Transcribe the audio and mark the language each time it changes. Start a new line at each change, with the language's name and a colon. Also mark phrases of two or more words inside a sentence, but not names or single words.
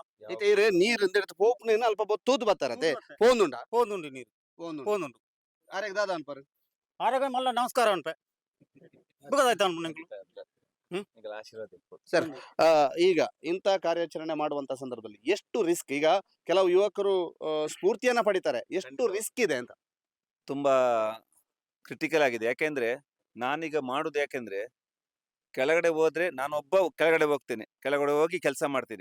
Tulu: ಐತೆ ಇರೆ ನೀರು ಇಂದೆಡ್ತು ಪೋಪುನೇನ ಅಲ್ಪ ತೂದು ಬತ್ತಾರತೆ ಪೋಂದುಂಡ ಹೋದುಂಡು ನೀರು ಹೋದುಂಡು ಆರೆಗ್ ದಾದ ಅನ್ಪರು ಆರಾಗ ಮಲ್ಲ ನಮಸ್ಕಾರ ಅನ್ಪೆ ಬುಗದಾಯ್ತ ಅನ್ಪಣ
Kannada: ಸರ್ ಈಗ ಇಂಥ ಕಾರ್ಯಾಚರಣೆ ಮಾಡುವಂತ ಸಂದರ್ಭದಲ್ಲಿ ಎಷ್ಟು ರಿಸ್ಕ್? ಈಗ ಕೆಲವು ಯುವಕರು ಸ್ಫೂರ್ತಿಯನ್ನ ಪಡಿತಾರೆ, ಎಷ್ಟು ರಿಸ್ಕ್ ಇದೆ ಅಂತ? ತುಂಬಾ ಕ್ರಿಟಿಕಲ್ ಆಗಿದೆ. ಯಾಕೆಂದ್ರೆ ನಾನೀಗ ಮಾಡುದು ಯಾಕೆಂದ್ರೆ ಕೆಳಗಡೆ ಹೋದ್ರೆ ನಾನೊಬ್ಬ ಕೆಳಗಡೆ ಹೋಗ್ತೇನೆ, ಕೆಳಗಡೆ ಹೋಗಿ ಕೆಲಸ ಮಾಡ್ತೀನಿ.